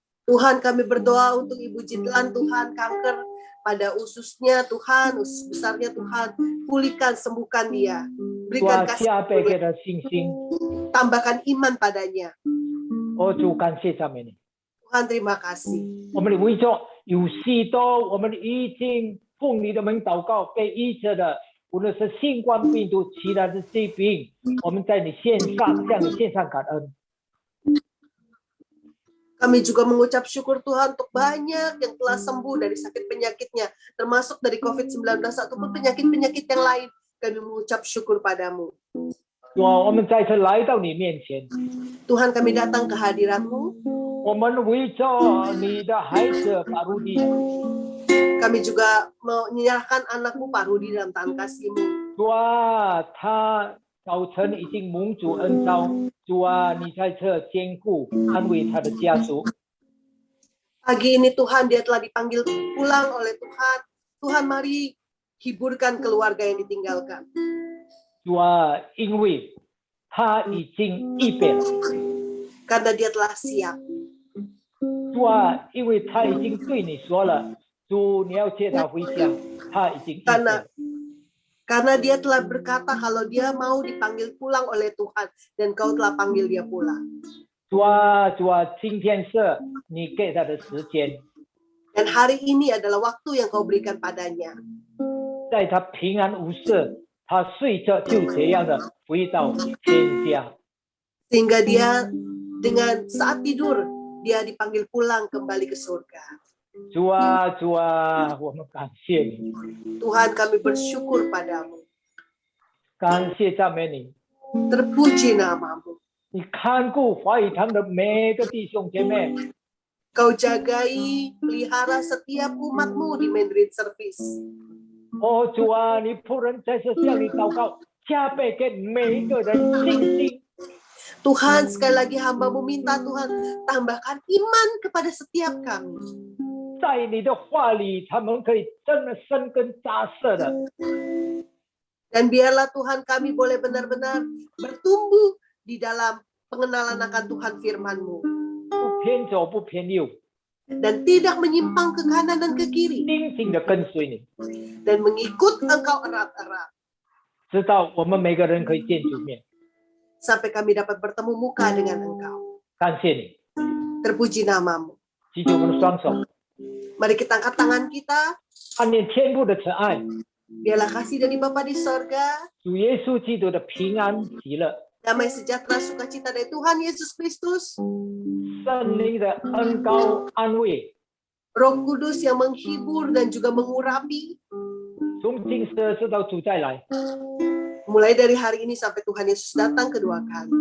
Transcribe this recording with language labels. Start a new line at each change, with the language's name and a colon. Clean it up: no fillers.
Indonesian: Tuhan, kami berdoa untuk Ibu Jidlan, Tuhan, kanker pada ususnya, Tuhan, usus besarnya, Tuhan, pulihkan, sembuhkan dia.
Chinese: 主
Indonesian: Berikan
Chinese: 啊，
Indonesian: kasih
Chinese: 加倍给他信心。
Indonesian: tambahkan iman padanya.
Chinese: 主感谢赞美你。
Indonesian: Tuhan, terima kasih.
Chinese: 我们的为着有许多我们已经奉你的名祷告被医治的，无论是新冠病毒、其他的疾病，我们在你线上向你献上感恩。
Indonesian: Kami juga mengucap syukur Tuhan untuk banyak yang telah sembuh dari sakit penyakitnya, termasuk dari COVID-19 ataupun penyakit-penyakit yang lain. Kami mengucap syukur padamu.
Chinese: 主啊，我们再次来到你面前，
Indonesian: Tuhan, kami datang ke hadirat-Mu.
Chinese: 我们为着你的孩子法鲁迪，
Indonesian: Kami juga menyerahkan anak-Mu Pak Rudi dalam tangan kasih-Mu.
Chinese: 主啊，他早晨已经蒙主恩召，主啊，你在这坚固安慰他的家属。
Indonesian: Pagi ini Tuhan, dia telah dipanggil pulang oleh Tuhan. Tuhan, mari hiburkan keluarga yang ditinggalkan.
Chinese: 主啊，因为他已经预备了。
Indonesian: Karena dia telah siap.
Chinese: 主啊，因为他已经对你说了，主你要接他回家，他已经预备了。
Indonesian: Karena dia telah berkata kalau dia mau dipanggil pulang oleh Tuhan dan kau telah panggil dia pulang.
Chinese: 主啊，主啊，今天是你给他的时间，
Indonesian: Dan hari ini adalah waktu yang kau berikan padanya.
Chinese: 在他平安无事，他睡着就这样的回到天家。
Indonesian: Sehingga dia dengan saat tidur, dia dipanggil pulang kembali ke surga.
Chinese: 主啊，主啊，我们感谢你，
Indonesian: Tuhan, kami bersyukur padamu.
Chinese: 感谢赞美你。
Indonesian: Terpuji namamu.
Chinese: 你看顾华语堂的每个弟兄姐妹，
Indonesian: Kau jagai, pelihara setiap umatmu di Mandarin Service.
Chinese: 哦，主啊，你仆人在这向你祷告，加倍给每一个人信心。
Indonesian: Tuhan, sekali lagi hamba-Mu minta Tuhan, tambahkan iman kepada setiap kami.
Chinese: 在你的话里，他们可以真的生根扎实的。
Indonesian: Dan biarlah Tuhan kami boleh benar-benar bertumbuh di dalam pengenalan akan Tuhan firman-Mu.
Chinese: 不偏左不偏右，
Indonesian: Dan tidak menyimpang ke kanan dan ke kiri.
Chinese: 紧紧的跟随你，
Indonesian: Dan mengikut Engkau erat-erat.
Chinese: 直到我们每个人可以见主面。
Indonesian: Sampai kami dapat bertemu muka dengan Engkau.
Chinese: 感谢你，
Indonesian: Terpuji namamu.
Chinese: 举起我们的双手，
Indonesian: Mari kita angkat tangan kita.
Chinese: 看见天父的慈爱，
Indonesian: Biarlah kasih dari Bapa di sorga,
Chinese: 主耶稣基督的平安喜乐，
Indonesian: damai sejahtera sukacita dari Tuhan Yesus Kristus,
Chinese: 圣灵的恩膏安慰，
Indonesian: Roh Kudus yang menghibur dan juga mengurapi,
Chinese: 从今时直到主再来，
Indonesian: mulai dari hari ini sampai Tuhan Yesus datang kedua kali,